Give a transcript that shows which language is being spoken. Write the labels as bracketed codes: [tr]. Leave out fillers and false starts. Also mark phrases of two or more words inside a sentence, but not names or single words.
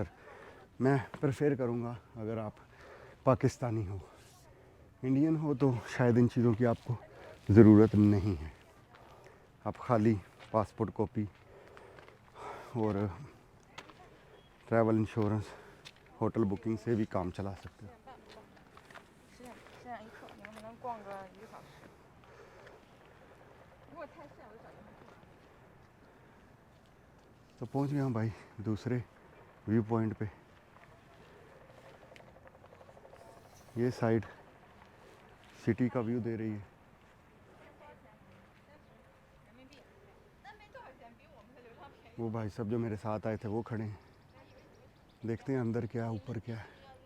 [hi] मैं प्रेफर करूँगा अगर आप पाकिस्तानी हो, इंडियन हो तो शायद इन चीज़ों की आपको ज़रूरत नहीं है। आप खाली [en] passport copy [hi] और [en] travel insurance, hotel booking [hi] से भी काम चला सकते हो। [zh] 10点一刻，你们还能逛个1个小时。如果太晒，我就找地方坐。 [hi] तो पहुंच गया हूँ भाई दूसरे [en] view point [hi] पे। ये [en] side city [hi] का व्यू दे रही है। वो भाई सब जो मेरे साथ आए थे वो खड़े हैं, देखते हैं अंदर क्या है, ऊपर क्या है।